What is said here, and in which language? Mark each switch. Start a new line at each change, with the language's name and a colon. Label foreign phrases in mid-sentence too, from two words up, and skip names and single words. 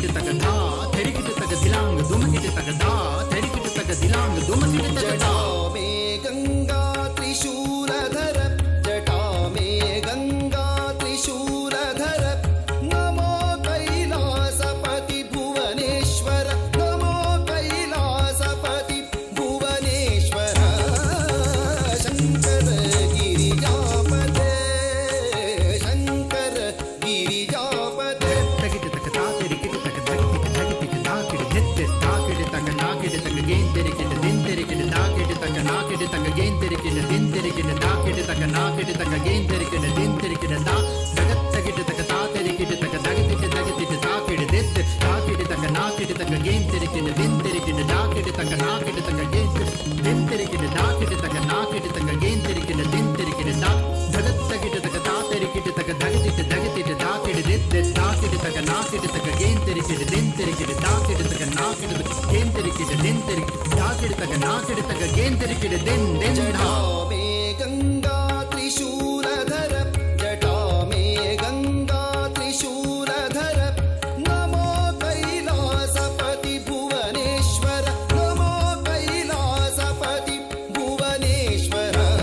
Hindi: धा थेरिकिट तक दिलांग दुमकिट तक धा थेरिकिट तक दिलांग दुमकिट तक धा जटा मे गंगा त्रिशूलधर जटा मे गंगा त्रिशूलधर नमो कैलासपति भुवनेश्वर नमो कैलासपति भुवनेश्वर शंकर गिरिजापते शंकर गिरिजापते तकिट तक धा थेरिकिट तक धगिट धगिट धाकिट नित्य धाकिट तक नाकिट तक गेन तेरिकिट दिन तेरिकिट धाकिट तक नाकिट तक गेन तेरिकिट दिन तेरिकिट धाकिट तक नाकिट तक गेन तेरिकिट दिन तेरिकिट धा जगत तकिट तक धा तेरिकिट तक धगिट धगिट धाकिट दित धाकिट तक नाकिट तक गेन तेरिकिट दिन तेरिकिट धाकिट तक नाकिट तक गेन दिन तेरिकिट धाकिट तक नाकिट तक गेन तेरिकिट दिन तेरिकिट धा जगत तकिट तक धा तेरिकिट तक धगिट धगिट धाकिट दित धाकिट तक नाकिट तक गेन तेरिकिट दिन तेरिकिट धाकिट तक नाकिट तक गेन तेरिकिट दिन तेरिकिट धाकिट तक नाकिट तक गेन तेरिकिट दिन दिन जटा धा मे गंगा त्रिशूलधर जटा मे गंगा त्रिशूलधर नमो कैलासपति भुवनेश्वर नमो कैलासपति भुवनेश्वर